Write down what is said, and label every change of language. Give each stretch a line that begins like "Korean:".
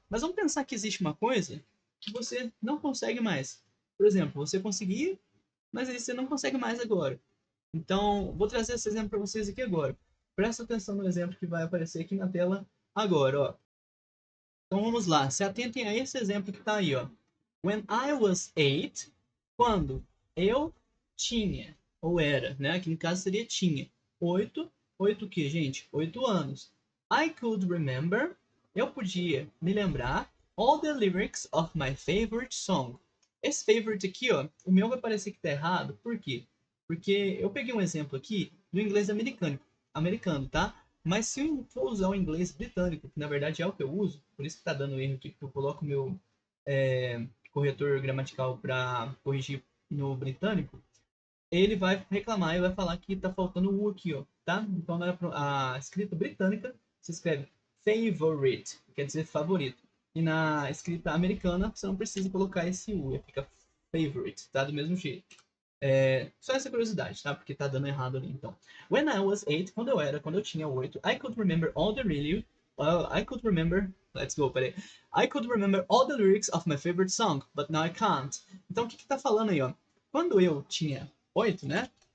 Portuguese: Mas vamos pensar que existe uma coisa que você não consegue mais. Por exemplo, você conseguia, mas aí você não consegue mais agora. Então, vou trazer esse exemplo para vocês aqui agora. Presta atenção no exemplo que vai aparecer aqui na tela agora, ó. Então vamos lá, se atentem a esse exemplo que está aí, ó.
English: When I was 8,
Portuguese: quando eu tinha, ou era, né? Aqui no caso seria tinha. 8, 8 o que, gente? 8 anos.
English: I could remember,
Portuguese: eu podia me lembrar,
English: all the lyrics of my favorite song.
Portuguese: Esse favorite aqui, ó, o meu vai parecer que tá errado, por quê? Porque eu peguei um exemplo aqui do inglês americano, tá? Mas se eu for usar o inglês britânico, que na verdade é o que eu uso, por isso que tá dando erro aqui, porque eu coloco o meu corretor gramatical para corrigir no britânico, ele vai reclamar e vai falar que tá faltando o U aqui, ó, tá? Então a escrita britânica se escreve favorite, quer dizer favorito. E na escrita americana você não precisa colocar esse U, fica favorite, tá? Do mesmo jeito. Só essa curiosidade, tá? Porque tá dando errado ali, então.
English: When I was 8,
Portuguese: quando eu tinha 8,
English: I could remember all the really, I could remember, let's go, peraí. I could remember all the lyrics of my favorite song, but now I can't.
Portuguese: Então, o que que tá falando aí, ó? Quando eu tinha 8, né?